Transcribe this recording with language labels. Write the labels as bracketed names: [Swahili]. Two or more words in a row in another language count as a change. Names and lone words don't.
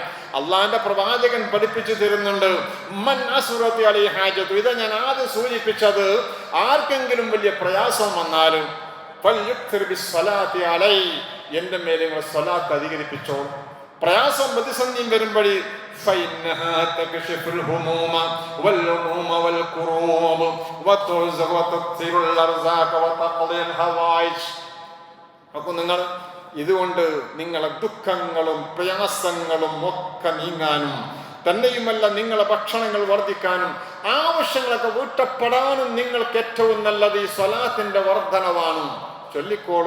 [Malayalam] അള്ളാഹിന്റെ പ്രവാചകൻ പഠിപ്പിച്ചു തരുന്നുണ്ട്. [Arabic] من عسرت عليه حاجته, [Malayalam] ഇതാ ഞാൻ ആദ്യം സൂചിപ്പിച്ചത്. ആർക്കെങ്കിലും വലിയ പ്രയാസം വന്നാലും [Arabic] فليكثر بالصلاة عليه, [Malayalam] എന്റെ മേലെ നിങ്ങൾ സ്വലാത്ത് അധികരിപ്പിച്ചോ. പ്രയാസം പ്രതിസന്ധിയും വരുമ്പോഴേ [Arabic] فإنها تكشف الهموم والغموم والكروب وتكثر الأرزاق وتقضي الحوائج. [Malayalam] അപ്പോൾ നിങ്ങൾ ഇതുകൊണ്ട് നിങ്ങളെ ദുഃഖങ്ങളും പ്രയാസങ്ങളും ഒക്കെ നീങ്ങാനും തന്നെയുമല്ല നിങ്ങളെ ഭക്ഷണങ്ങൾ വർദ്ധിക്കാനും ആവശ്യങ്ങളൊക്കെ വീട്ടപ്പെടാനും നിങ്ങൾക്ക് ഏറ്റവും നല്ലത് ഈ സ്വലാത്തിന്റെ വർധനവാണ്. ചൊല്ലിക്കോളൂ.